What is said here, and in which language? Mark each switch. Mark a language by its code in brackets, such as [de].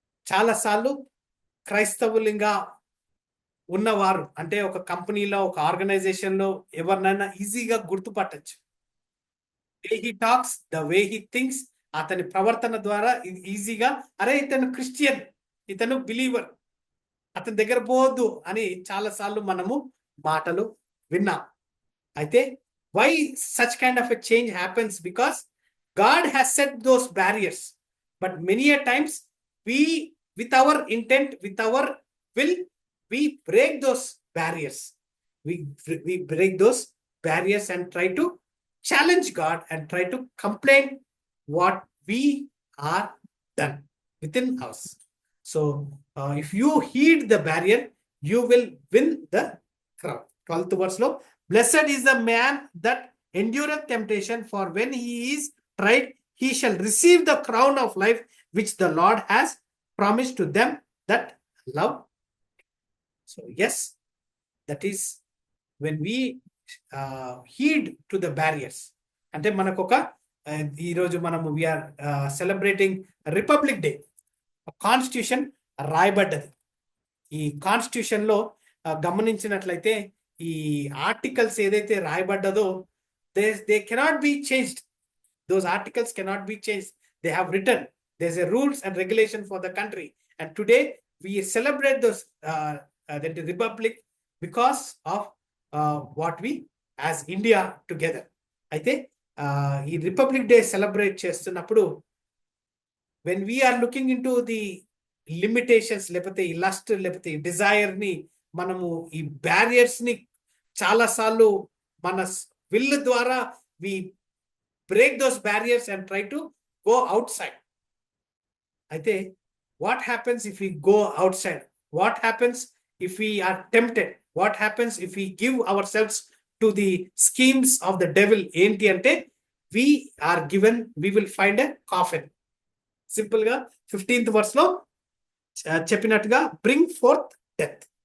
[te] చాలా సార్లు క్రైస్తవులుగా ఉన్నవారు అంటే ఒక కంపెనీలో, ఒక ఆర్గనైజేషన్ లో ఎవరినైనా ఈజీగా గుర్తుపట్టచ్చు. [en] he talks, the way he thinks, [te] అతని ప్రవర్తన ద్వారా ఈజీగా, అరే ఇతను క్రిస్టియన్, ఇతను బిలీవర్, అతని దగ్గర పోవద్దు అని చాలా సార్లు మనము మాటలు విన్నాం. [en] అయితే why such kind of a change happens? Because God has set those barriers, but many a times we, with our intent, with our will, we break those barriers. We break those barriers and try to challenge God and try to complain what we are done within us. So if you heed the barrier, you will win the crown. 12th verse lo, blessed is the man that endureth temptation, for when he is tried, he shall receive the crown of life which the Lord has promised to them that love. So yes, that is when we heed to the barriers. [te] అంటే మనకు ఒక ఈరోజు మనము [en] We are celebrating republic day. [te] Constitution రాయబడ్డది. ఈ constitution లో గమనించినట్లయితే ఈ articles ఏదైతే రాయబడ్డదో [en] They cannot be changed. Those articles cannot be changed. They have written, there is a rules and regulation for the country. And today we celebrate those that the republic because of what we as India together. [te] అయితే ఈ republic day celebrate చేస్తున్నప్పుడు [en] when we are looking into the limitations, [te] లేకపోతే ఈ lust, లేకపోతే ఈ Dzire ని, మనము ఈ బ్యారియర్స్ ని చాలా సార్లు మన విల్ ద్వారా [en] we break those barriers and try to go outside. అయితే what happens if we go outside? What happens if we are tempted? What happens if we give ourselves to the schemes of the devil? [te] Enti ante [en] we will find a coffin. [te] Simple ga 15th verse lo cheppinatuga, [en] bring forth death.